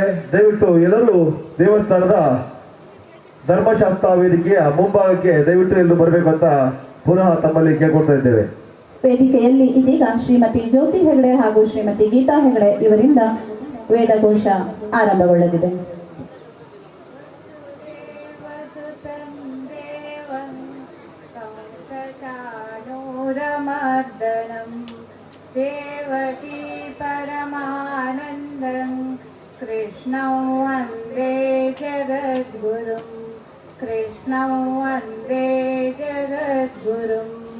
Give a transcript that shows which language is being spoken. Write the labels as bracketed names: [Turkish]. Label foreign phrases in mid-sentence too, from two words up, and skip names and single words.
[Kannada] ದಯವಿಟ್ಟು ಎಲ್ಲರೂ ದೇವಸ್ಥಾನದ ಧರ್ಮಶಾಸ್ತ್ರ ವೇದಿಕೆಯ ಮುಂಭಾಗಕ್ಕೆ ದಯವಿಟ್ಟು ಎಲ್ಲರೂ ಬರಬೇಕು ಅಂತ ಪುನಃ ತಮ್ಮಲ್ಲಿ ಕೇಳ್ಕೊಳ್ತಾ ಇದ್ದೇವೆ. ವೇದಿಕೆಯಲ್ಲಿ ಇದೀಗ ಶ್ರೀಮತಿ ಜ್ಯೋತಿ ಹೆಗಡೆ ಹಾಗೂ ಶ್ರೀಮತಿ ಗೀತಾ ಹೆಗಡೆ ಇವರಿಂದ ವೇದಘೋಷ ಆರಂಭಗೊಳ್ಳಲಿದೆ. [Sanskrit] ದೇವಕೀ ಪರಮಾನಂದಂ ಕೃಷ್ಣಂ ವಂದೇ ಜಗದ್ಗುರುಂ ಕೃಷ್ಣಂ ವಂದೇ ಜಗದ್ಗುರುಂ.